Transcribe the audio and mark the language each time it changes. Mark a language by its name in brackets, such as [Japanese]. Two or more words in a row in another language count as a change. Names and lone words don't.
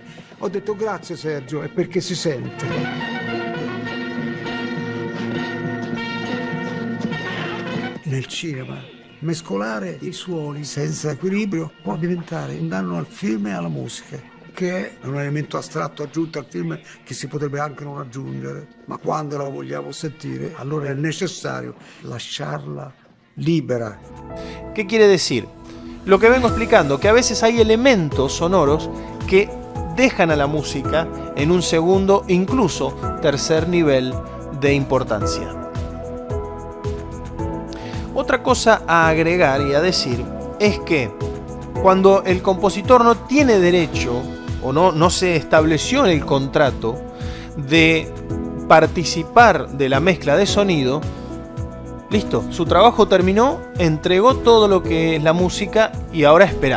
[Italian] Ho detto: grazie Sergio, è perché si sente. Nel cinema mescolare i suoni senza equilibrio può diventare un danno al film e alla musica, che è un elemento astratto aggiunto al film che si potrebbe anche non aggiungere, ma quando la vogliamo sentire allora è necessario lasciarla libera. [Spanish] ¿Qué quiere decir? Lo que vengo explicando, que a veces hay elementos sonoros que dejan a la música en un segundo, incluso tercer nivel de importancia. Otra cosa a agregar y a decir es que cuando el compositor no tiene derecho o no se estableció en el contrato de participar de la mezcla de sonido, listo, su trabajo terminó, entregó todo lo que es la música y ahora esperar.